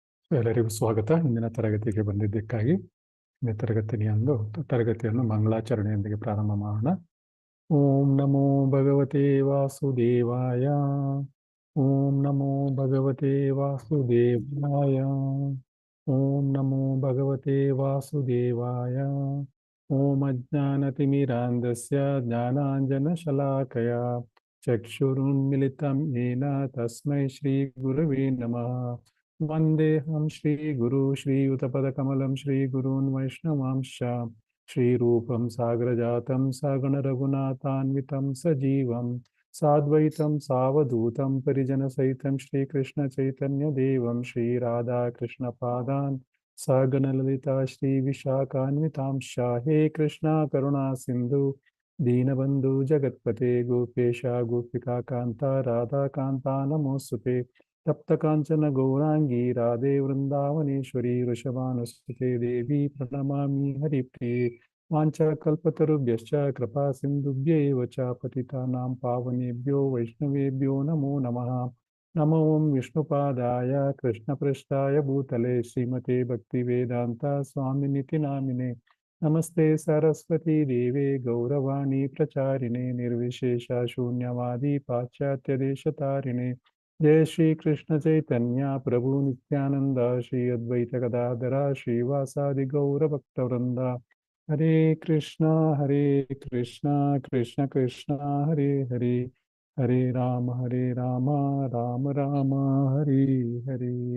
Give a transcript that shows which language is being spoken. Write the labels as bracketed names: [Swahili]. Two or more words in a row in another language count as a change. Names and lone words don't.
[Kannada] ಎಲ್ಲರಿಗೂ ಸ್ವಾಗತ. ಹಿಂದಿನ ತರಗತಿಗೆ ಬಂದಿದ್ದಕ್ಕಾಗಿ ತರಗತಿಯನ್ನು ಮಂಗಳಾಚರಣೆಯೊಂದಿಗೆ ಪ್ರಾರಂಭ ಮಾಡೋಣ. [Sanskrit] ಓಂ ನಮೋ ಭಗವತೆ ವಾಸುದೇವಾಯ. ಓಂ ನಮೋ ಭಗವತೆ ವಾಸುದೇವಾಯ. ಓಂ ನಮೋ ಭಗವತೆ ವಾಸುದೇವಾಯ. ಓಂ ಅಜ್ಞಾನತಿಮಿರಾಂಧಸ್ಯ ಜ್ಞಾನಾಂಜನಶಲಾಕಯ ಚಕ್ಷುರುನ್ಮಿಲಿತಂ ಯೇನ ತಸ್ಮೈ ಶ್ರೀ ಗುರವೇ ನಮಃ. ವಂದೇಹಂ ಶ್ರೀ ಗುರು ಶ್ರೀಯುತಪದಕಮಲಂ ಶ್ರೀ ಗುರೂನ್ ವೈಷ್ಣವಾಂಶ ಶ್ರೀರೂಪಂ ಸಾಗರಜಾತಂ ಸಗಣ ರಘುನಾಥಾನ್ವಿತಂ ಸಜೀವಂ ಸಾದ್ವೈತಂ ಸಾವಧೂತಂ ಪರಿಜನಸಹಿತಂ ಶ್ರೀಕೃಷ್ಣ ಚೈತನ್ಯ ದೇವಂ ಶ್ರೀ ರಾಧಾ ಕೃಷ್ಣ ಪಾದಾನ್ ಸಗಣ ಲಲಿತಾ ಶ್ರೀ ವಿಶಾಖಾನ್ವಿತಾಂಶ. ಹೇ ಕೃಷ್ಣ ಕರುಣಾ ಸಿಂಧು ದೀನಬಂಧು ಜಗತ್ಪತೆ ಗೋಪೇಶ ಗೋಪಿಕಾ ಕಾಂತ ರಾಧಾ ಕಾಂತ ನಮೋಸ್ತುತೆ. ತಪ್ತ ಕಾಂಚನ ಗೌರಾಂಗಿ ರಾಧೆ ವೃಂದಾವನೇಶ್ವರಿ ವೃಷಭಾನುಸುತೆ ದೇವಿ ಪ್ರಣಮಾಮಿ ಹರಿಪ್ರಿಯೆ. ವಾಂಛಾಕಲ್ಪತರುಭ್ಯಶ್ಚ ಕೃಪಾ ಸಿಂಧುಭ್ಯೇವ ಚ ಪತಿತಾನಾಂ ಪಾವನೇಭ್ಯೋ ವೈಷ್ಣವೇಭ್ಯೋ ನಮೋ ನಮಃ. ನಮೋ ಓಂ ವಿಷ್ಣುಪಾದಾಯ ಕೃಷ್ಣಪೃಷ್ಠಾಯ ಭೂತಲೆ ಶ್ರೀಮತೆ ಭಕ್ತಿವೇದಾಂತ ಸ್ವಾಮಿನಿತಿ ನಾಮಿನೆ. ನಮಸ್ತೆ ಸರಸ್ವತಿ ದೇವೆ ಗೌರವಾಣಿ ಪ್ರಚಾರಿಣೆ ನಿರ್ವಿಶೇಷ ಶೂನ್ಯವಾದಿ ಪಾಶ್ಚಾತ್ಯ ದೇಶತಾರಿಣೆ. ಜಯ ಶ್ರೀ ಕೃಷ್ಣ ಚೈತನ್ಯ ಪ್ರಭು ನಿತ್ಯಾನಂದ ಶ್ರೀ ಅದ್ವೈತ ಗದಾಧರ ಶ್ರೀವಾಸಾದಿ ಗೌರ ಭಕ್ತವೃಂದ. ಹರೇ ಕೃಷ್ಣ ಕೃಷ್ಣ ಕೃಷ್ಣ ಹರೇ ಹರೇ ಹರೇ ರಾಮ ರಾಮ ರಾಮ ಹರೇ ಹರೇ.